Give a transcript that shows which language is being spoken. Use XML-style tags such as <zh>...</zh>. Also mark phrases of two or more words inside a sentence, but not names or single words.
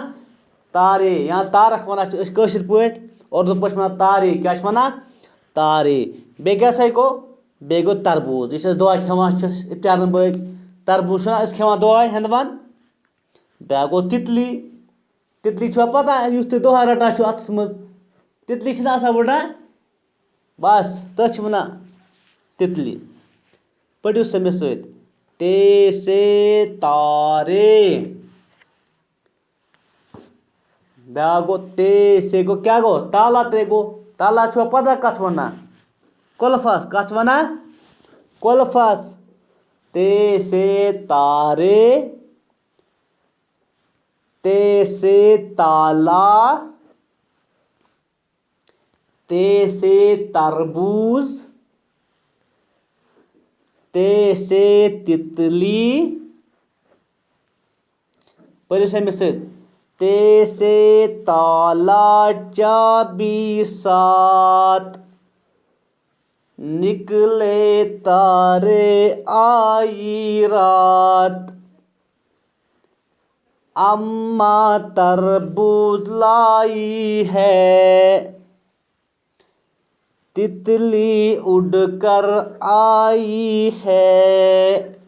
<ks>تارے یا تارَک وَنان چھِ أسۍ کٲشِرۍ پٲٹھۍ اُردو پٲٹھۍ چھِ وَنان تارے کیٛاہ چھِ وَنان تارے بیٚیہِ کیٛاہ سا گوٚو بیٚیہِ گوٚو تربوٗز یُس أسۍ دۄہَے کھٮ۪وان چھِ اِفتِیارَن بٲگۍ تربوٗز چھِنہ أسۍ کھٮ۪وان دۄہَے ہٮ۪نٛدوَن بیٛاکھ گوٚو تِتلی تِتلی چھُوا پَتہ یُس تُہۍ دۄہَے رَٹان چھُو اَتھَس منٛز تِتلی چھِنہ آسان وٕڈان بَس تٔتھۍ چھِ وَنان تِتلی پٔرِو سا مےٚ سۭتۍ تے سے تارے بیٛاکھ گوٚو تے سے گوٚو کیٛاہ گوٚو تالا تے گوٚو تالا چھُوا پَتہ کَتھ وَنان قُلفَس کَتھ وَنان قُلفَس تے سے تارے تے سے تالا تے سے تربوز تے سے تِتلی پٔرِو سا مےٚ سۭتۍ تے سے تالا چابی سات</ks> <ur>نکلے تارے آئی رات اماں تربوز لائی ہے تتلی اڑ کر آئی ہے</ur>